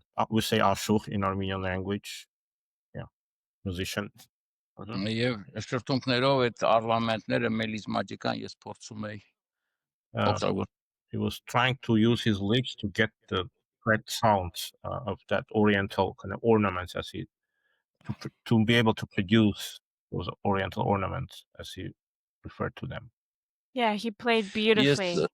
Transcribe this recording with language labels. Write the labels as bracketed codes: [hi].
[en] We say Ashuk in Armenian language. Yeah, musician. [hy] Եվ շրթունքներով այդ առլամենտները մելիզմատիկան ես փորձում էի օգտագործել։ [en] He was trying to use his lips to get the correct sounds of that Oriental kind of ornaments, to be able to produce those Oriental ornaments, as he referred to them. Yeah, he played beautifully.